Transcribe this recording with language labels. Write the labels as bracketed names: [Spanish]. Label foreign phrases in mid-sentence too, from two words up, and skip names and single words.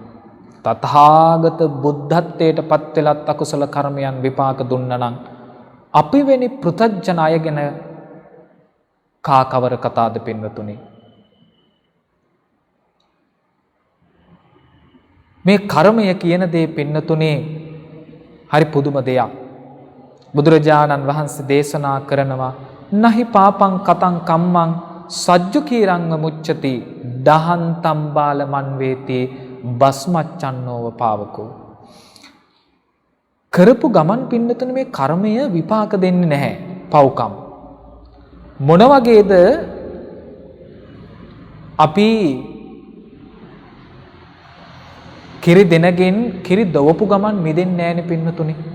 [Sinhala] තථාගත බුද්ධත්වයට පත් වෙලත් අකුසල කර්මයන් විපාක දුන්නා නම් අපි වෙනි පෘථග්ජන අය ගැන කා කවර කතාද පින්වතුනි. මේ කර්මය කියන දේ පින්නතුනේ හරි පුදුම දෙයක්. බුදුරජාණන් වහන්සේ දේශනා කරනවා [Pali] නහි පාපං කතං කම්මං සජ්ජුකීරංග මුච්චති දහන්තම් බාල මන්වේති බස්මච්චන්නෝව පාවකෝ. [Sinhala] කරපු ගමන් පින්නතුනේ මේ කර්මය විපාක දෙන්නේ නැහැ. පව්කම් මොන වගේද අපි කිරි දෙනගෙන් කිරි දවපු ගමන් මිදෙන්නේ නැහැනේ පින්නතුනි.